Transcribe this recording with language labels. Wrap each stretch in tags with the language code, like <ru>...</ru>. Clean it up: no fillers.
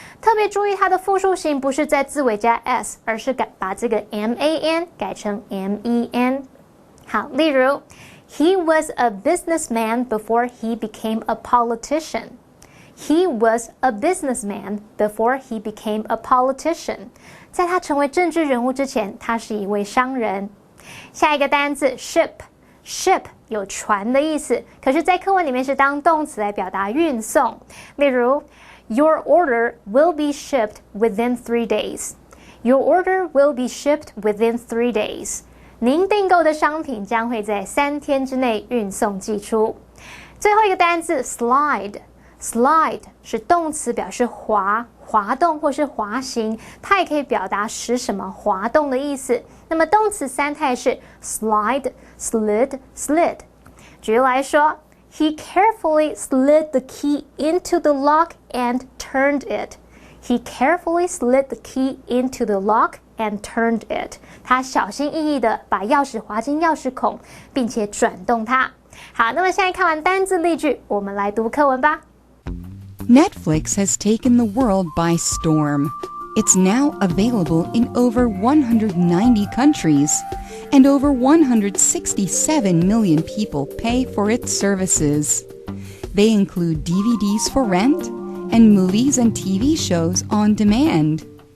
<zh>特别注意它的复数形不是在字尾加 s， 而是把这个 man 改成 men。好，例如</zh> <en>He was a businessman before he became a politician. He was a businessman before he became a politician.</en> <zh>在他成为政治人物之前，他是一位商人。下一个单字 ship 有船的意思，可是在课文里面是当动词来表达运送。例如</zh> <en>Your order will be shipped within 3 days. Your order will be shipped within 3 days.</en> <zh>您订购的商品将会在3天之内运送寄出。最后一个单字 slide 是动词，表示滑动或是滑行，它也可以表达使什么滑动的意思。那么动词3态是 slide, slid, slid。举例来说</zh> <en>He carefully slid the key into the lock and turned it. He carefully slid the key into the lock and turned it.</en> <zh>他小心翼翼地把钥匙滑进钥匙孔，并且转动它。好，那么现在看完单字例句，我们来读课文吧。</zh> <en>Netflix has taken the world by storm. It's now available in over 190 countries, and over 167 million people pay for its services. They include DVDs for rent and movies and TV shows on demand.</en>